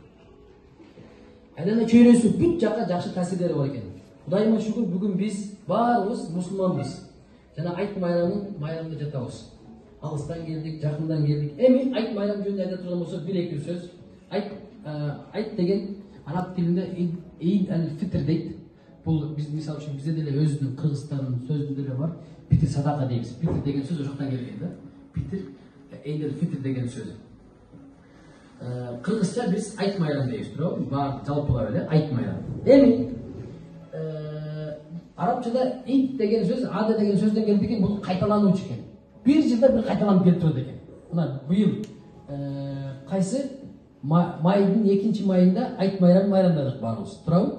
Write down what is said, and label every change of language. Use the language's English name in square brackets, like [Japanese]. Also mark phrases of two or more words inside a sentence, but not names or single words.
[Kyrgyz] Айлана чөйрөсү бүт жакка жакшы таасирлери бар экен. Кудайыма шүгүр, бүгүн биз баарыбыз мусулманбыз. жана айт майрамында жатабыз. Алыстан келдик, жакындан келдик. Эми айт майрам жөнүндө айта турган болсок, бир эки сөз. Айт деген араб тилинде [Arabic] عيد الفطر [Kyrgyz] дейт. Бул биз мисалы үчүн бизде деле өзүнүн кыргызстандын сөзүндө деле бар. Питир садака дейбиз. Питир деген сөз ошоктон келген да. Питир [Arabic] عيد الفطر [Kyrgyz] деген сөз. Кыргызча биз айт майрам дейбиз, туурабы? Баары жалпылап эле айт майрам. Эми арабчада ид деген сөз, ада деген сөздөн келди экен, бул кайталануучу экен. Bir жылда bir кайталанып келип турат экен. Мына быйыл кайсы майдын 2 майында айт майрамын майрамдадык баарыбыз, туурабы?